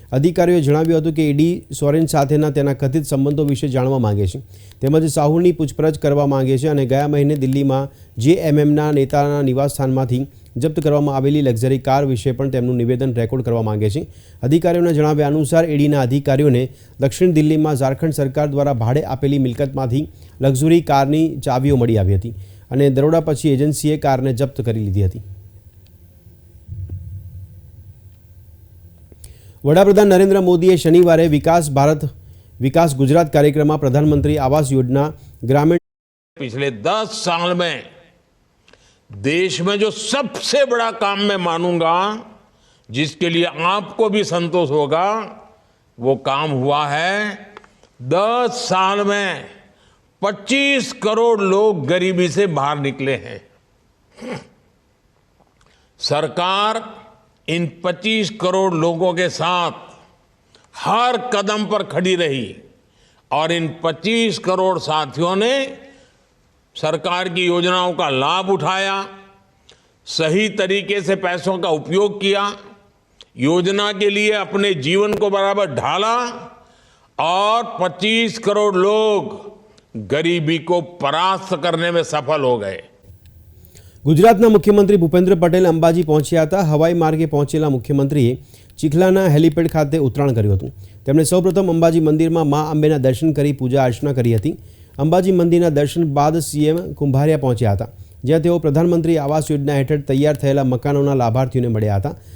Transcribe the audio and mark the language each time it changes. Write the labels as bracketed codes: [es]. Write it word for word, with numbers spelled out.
[gu] અધિકારીઓએ જણાવ્યું હતું કે ઈડી સોરેન સાથેના તેના કથિત સંબંધો વિશે જાણવા માંગે છે, તેમજ સાહુની પૂછપરછ કરવા માંગે છે અને ગયા મહિને દિલ્હીમાં જેએમએમના નેતાના નિવાસસ્થાનમાંથી જપ્ત કરવામાં આવેલી લક્ઝરી કાર વિશે પણ તેમનું નિવેદન રેકોર્ડ કરવા માંગે છે. અધિકારીઓના જણાવ્યા અનુસાર ઈડીના અધિકારીઓને દક્ષિણ દિલ્હીમાં ઝારખંડ સરકાર દ્વારા ભાડે આપેલી મિલકતમાંથી લક્ઝરી કારની ચાવીઓ મળી આવી હતી અને દરોડા પછી એજન્સીએ કારને જપ્ત કરી લીધી હતી. વડાપ્રધાન નરેન્દ્ર મોદીએ શનિવારે વિકાસ ભારત વિકાस [hi] गुजरात कार्यक्रम में प्रधानमंत्री आवास योजना ग्रामीण पिछले दस साल में देश में जो सबसे बड़ा काम मैं मानूंगा, जिसके लिए आपको भी संतोष होगा, वो काम हुआ है. दस साल में पच्चीस करोड़ लोग गरीबी से बाहर निकले हैं. सरकार इन पच्चीस करोड़ लोगों के साथ हर कदम पर खड़ी रही और इन पच्चीस करोड़ साथियों ने सरकार की योजनाओं का लाभ उठाया, सही तरीके से पैसों का उपयोग किया, योजना के लिए अपने जीवन को बराबर ढाला और पच्चीस करोड़ लोग गरीबी को परास्त करने में सफल हो गए. [gu] ગુજરાતના મુખ્યમંત્રી ભૂપેન્દ્ર પટેલ અંબાજી પહોંચ્યા હતા. હવાઈ માર્ગે પહોંચેલા મુખ્યમંત્રીએ ચીખલાના હેલિપેડ ખાતે ઉતરાણ કર્યું હતું. તેમણે સૌપ્રથમ અંબાજી મંદિરમાં મા અંબેના દર્શન કરી પૂજા અર્ચના કરી હતી. અંબાજી મંદિરના દર્શન બાદ સીએમ કુંભારિયા પહોંચ્યા હતા, જ્યાં તેઓ પ્રધાનમંત્રી આવાસ યોજના હેઠળ તૈયાર થયેલા મકાનોના લાભાર્થીઓને મળ્યા હતા.